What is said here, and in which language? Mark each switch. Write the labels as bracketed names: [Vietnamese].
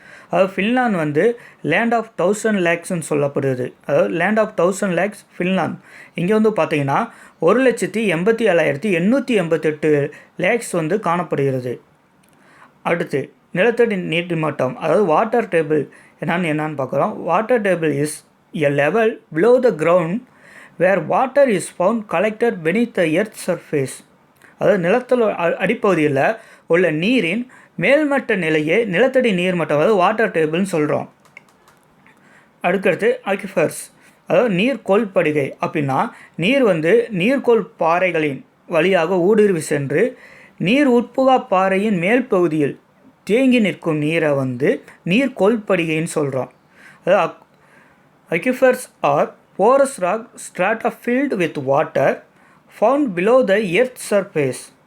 [Tamil] அதாவது Finland land of 1000 லேக்ஸ்ன்னு சொல்லப்படுது. அதாவது லேண்ட் ஆஃப் 1000 லேக்ஸ் ஃபின்லாந்து. இங்கே பார்த்திங்கன்னா 1,87,888 லேக்ஸ் காணப்படுகிறது. அடுத்து நிலத்தடி நீர் மட்டம், அதாவது வாட்டர் டேபிள் என்னன்னு பார்க்குறோம். [English] Water table is a level below the ground where water is found collected beneath the earth's surface. [Tamil] அதாவது நிலத்தில் அடிப்பகுதியில் உள்ள நீரின் மேல்மட்ட நிலையே நிலத்தடி நீர்மட்டம், அதாவது வாட்டர் டேபிள்னு சொல்கிறோம். அடுத்தடுத்து அக்விஃபர்ஸ், அதாவது நீர்க்கோள் படிகை. அப்படின்னா நீர் நீர்க்கோள் பாறைகளின் வழியாக ஊடுருவி சென்று நீர் உட்புகா பாறையின் மேல் பகுதியில் தேங்கி நிற்கும் நீரை நீர்க்கோள் படிகைன்னு சொல்கிறோம். அதாவது [English] aquifers are porous rock strata filled with water found below the earth's surface.